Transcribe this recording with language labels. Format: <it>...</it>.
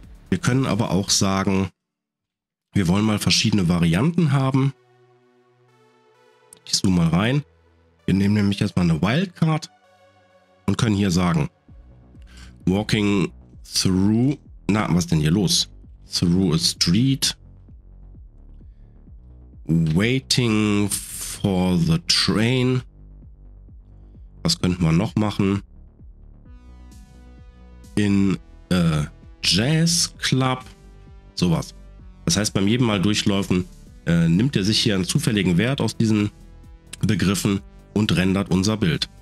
<de>Wir können aber auch sagen, wir wollen mal verschiedene Varianten haben. Ich zoome mal rein. Wir nehmen nämlich jetzt mal eine Wildcard und können hier sagen,</de> <en>walking through,</en> <de>na, was denn hier los?</de> <en>Through a street, waiting for the train.</en> <de>Was könnten wir noch machen?</de> <en>In a Jazz Club,</en> <de>sowas. Das heißt, beim jedem Mal durchlaufen nimmt er sich hier einen zufälligen Wert aus diesen Begriffen und rendert unser Bild.</de>